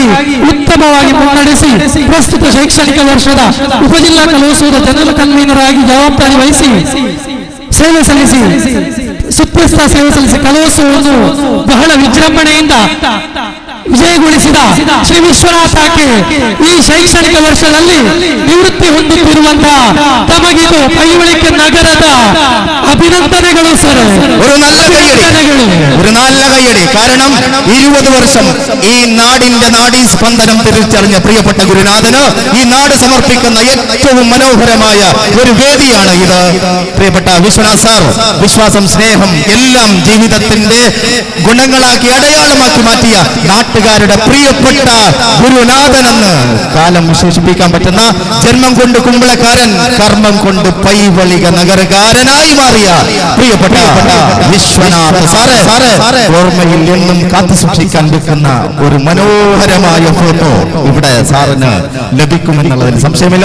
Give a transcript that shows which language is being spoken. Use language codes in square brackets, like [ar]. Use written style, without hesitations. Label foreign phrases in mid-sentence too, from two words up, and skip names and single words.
[kn] ಉತ್ತಮವಾಗಿ ಮುನ್ನಡೆಸಿ ಪ್ರಸ್ತುತ ಶೈಕ್ಷಣಿಕ ವರ್ಷದ ಉಪಜಿಲ್ಲಾ ಕಲೋತ್ಸವದ [en] general convener [kn] ಆಗಿ ಜವಾಬ್ದಾರಿ ವಹಿಸಿ ಸೇವೆ ಸಲ್ಲಿಸಿ ಸುಪ್ರಸ್ಥ ಸೇವೆ ಸಲ್ಲಿಸಿ ಕಲೋತ್ಸವವನ್ನು ಬಹಳ ವಿಜೃಂಭಣೆಯಿಂದ ವಿಜಯಗೊಳಿಸಿದ ಶ್ರೀ ವಿಶ್ವನಾಥಕ್ಕೆ ಈ ಶೈಕ್ಷಣಿಕ ವರ್ಷದಲ್ಲಿ ನಿವೃತ್ತಿ ಹೊಂದುತ್ತಿರುವಂತಹ ತಮಗಿದು ಪೈವಳಿಕೆ ನಗರದ [ml] അഭിനന്ദനങ്ങളും സർ. ഒരു നല്ല കയ്യടി. കാരണം 20 വർഷം ഈ നാടിന്റെ നാഡീസ്പന്ദനം തിരിച്ചറിഞ്ഞ പ്രിയപ്പെട്ട ഗുരുനാഥന് ഈ നാട് സമർപ്പിക്കുന്ന ഏറ്റവും മനോഹരമായ ഒരു വേദിയാണ് ഇത്. പ്രിയപ്പെട്ട വിശ്വനാഥ് സാർ വിശ്വാസം, സ്നേഹം എല്ലാം ജീവിതത്തിന്റെ ഗുണങ്ങളാക്കി അടയാളമാക്കി മാറ്റിയ നാട്ടുകാരുടെ പ്രിയപ്പെട്ട ഗുരുനാഥനെന്ന് കാലം വിശേഷിപ്പിക്കാൻ പറ്റുന്ന ജന്മം കൊണ്ട് കുമ്പളക്കാരൻ, കർമ്മം കൊണ്ട് പൈവളിക നഗരകാരനായി മാറിയ പ്രിയപ്പെട്ട വിശ്വനാഥ് സാറ് ഓർമ്മയിൽ എന്നും കാത്തു സൂക്ഷിക്കാൻ വെക്കുന്ന ഒരു മനോഹരമായ ഫോട്ടോ ഇവിടെ സാറിന് ലഭിക്കുമെന്നുള്ളതിൽ സംശയമില്ല.